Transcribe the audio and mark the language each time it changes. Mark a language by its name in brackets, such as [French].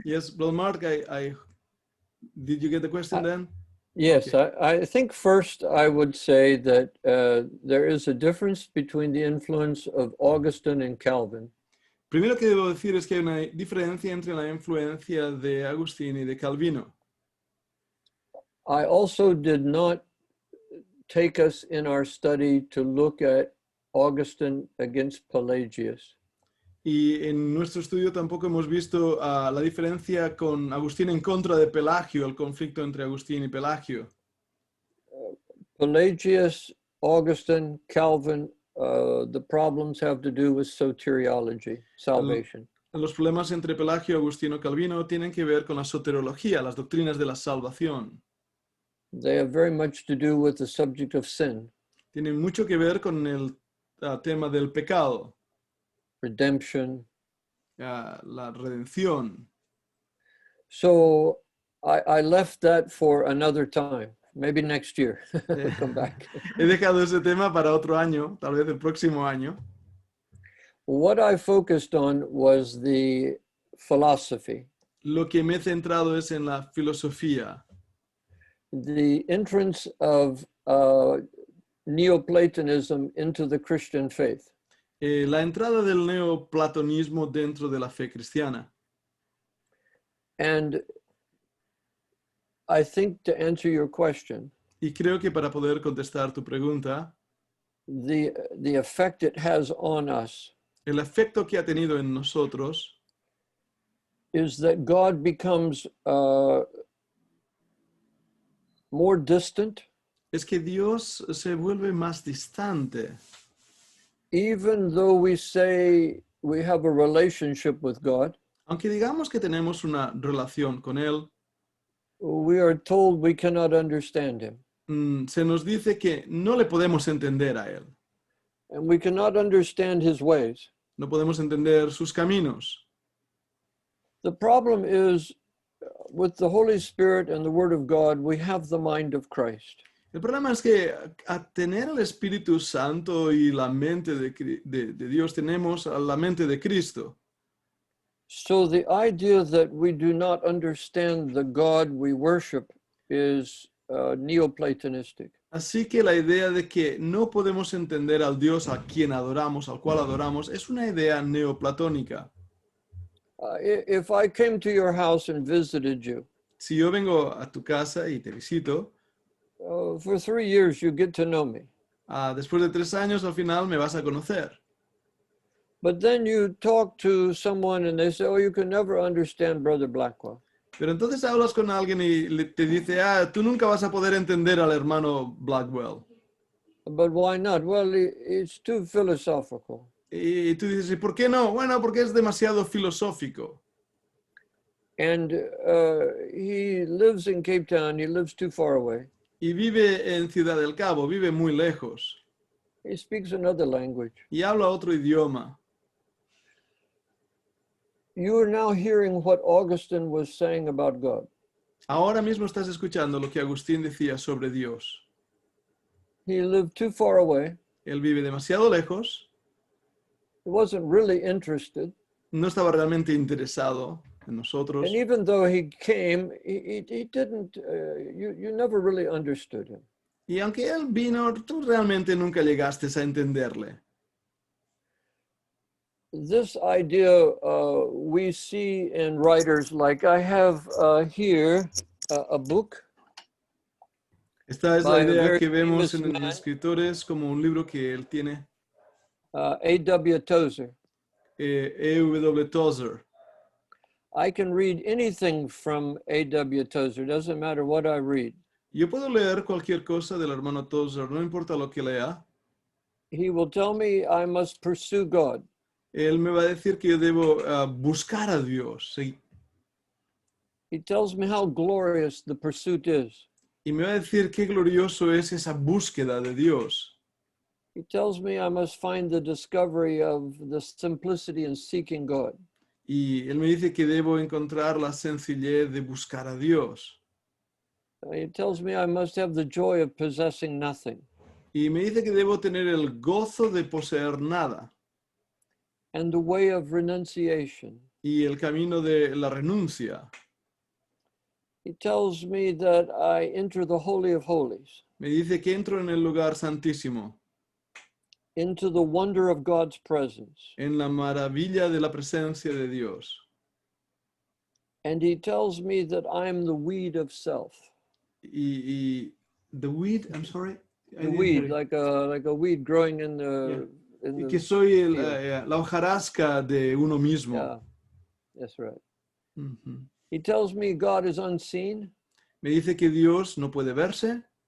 [English] Yes, Brother Mark, did you get the question then? Yes, Okay. I think first I would say that there is a difference between the influence of Augustine and Calvin. [Spanish] Primero que debo decir es que hay una diferencia entre la influencia de Agustín y de Calvino. [English] I also did not take us in our study to look at Augustine against Pelagius. [Spanish] Y en nuestro estudio tampoco hemos visto la diferencia con Agustín en contra de Pelagio, el conflicto entre Agustín y Pelagio. [English] Pelagius, Augustine, Calvin, the problems have to do with soteriology, salvation. [Spanish] Los problemas entre Pelagio, Agustín o Calvino tienen que ver con la soterología, las doctrinas de la salvación. [English] They have very much to do with the subject of sin, [Spanish] Tienen mucho que ver con el tema del pecado, [English] redemption. [Spanish] la redención. [English] So I left that for another time, maybe next year. We'll come back. [Spanish] He dejado ese tema para otro año, tal vez el próximo año. [English] What I focused on was the philosophy, [Spanish] Lo que me he centrado es en la filosofía, [English] the entrance of Neoplatonism into the Christian faith. [Spanish] la entrada del neoplatonismo dentro de la fe cristiana. [English] And I think to answer your question, [Spanish] Y creo que para poder contestar tu pregunta, [English] the effect it has on us [Spanish] el efecto que ha tenido en nosotros [English] is that God becomes more distant, [Spanish] es que Dios se vuelve más distante. [English] even though we say we have a relationship with God. [Spanish] Aunque digamos que tenemos una relación con Él, [English] We are told we cannot understand him, [Spanish] se nos dice que no le podemos entender a Él. [English] and we cannot understand his ways. [Spanish] No podemos entender sus caminos. [English] The problem is with the Holy Spirit and the Word of God, we have the mind of Christ. [Spanish] El problema es que a tener el Espíritu Santo y la mente de Dios tenemos la mente de Cristo. [English] So the idea that we do not understand the God we worship is Neoplatonistic. [Spanish] Así que la idea de que no podemos entender al Dios a quien adoramos, al cual adoramos, es una idea neoplatónica. [English] If I came to your house and visited you, [Spanish] Si yo vengo a tu casa y te visito, [English] for 3 years you get to know me. [Spanish] Después de 3 años al final me vas a conocer. [English] But then you talk to someone and they say, oh, you can never understand Brother Blackwell. [Spanish] Pero entonces hablas con alguien y te dice, tú nunca vas a poder entender al hermano Blackwell. [English] But why not? Well, it's too philosophical. [Spanish] Y tú dices, ¿y por qué no? Bueno, porque es demasiado filosófico. [English] And he lives in Cape Town. He lives too far away. [Spanish] Y vive en Ciudad del Cabo, vive muy lejos. [English] He speaks another language. [Spanish] Y habla otro idioma. [English] You are now hearing what Augustine was saying about God. [Spanish] Ahora mismo estás escuchando lo que Agustín decía sobre Dios. [English] He lived too far away. [Spanish] Él vive demasiado lejos. [English] He wasn't really interested. [Spanish] No estaba realmente interesado en nosotros. [English] And even though he came, he didn't, you never really understood him. [Spanish] Y aunque él vino, tú realmente nunca llegaste a entenderle. [English] This idea we see in writers like I have here a book. [Spanish] Esta es la [English] By a [Spanish] idea [English] very [Spanish] que vemos [English] famous [Spanish] en [English] man. [Spanish] escritores como un libro que él tiene, [English] A.W. Tozer. E.W. Tozer. I can read anything from A.W. Tozer. Doesn't matter what I read. [Spanish] Yo puedo leer cualquier cosa del hermano Tozer, no importa lo que lea. [English] He will tell me I must pursue God. [Spanish] Él me va a decir que yo debo buscar a Dios. Sí. [English] He tells me how glorious the pursuit is. [Spanish] Y me va a decir qué glorioso es esa búsqueda de Dios. [English] He tells me I must find the discovery of the simplicity in seeking God. [Spanish] Y él me dice que debo encontrar la sencillez de buscar a Dios. [English] He tells me I must have the joy of possessing nothing. [Spanish] Y me dice que debo tener el gozo de poseer nada. [English] And the way of renunciation. [Spanish] Y el camino de la renuncia. [English] He tells me that I enter the Holy of Holies, [Spanish] Me dice que entro en el lugar santísimo, [English] into the wonder of God's presence. [Spanish] en la maravilla de la presencia de Dios. [English] And he tells me that I am the weed of self. Y the weed, I'm sorry. I The didn't weed, hear. like a weed growing in in [Spanish] y [English] the [Spanish] que soy [English] field. [Spanish] la hojarasca de uno mismo. [English] Yeah, that's right. Ujú. He tells me God is unseen, [Spanish] Me dice que Dios no puede verse,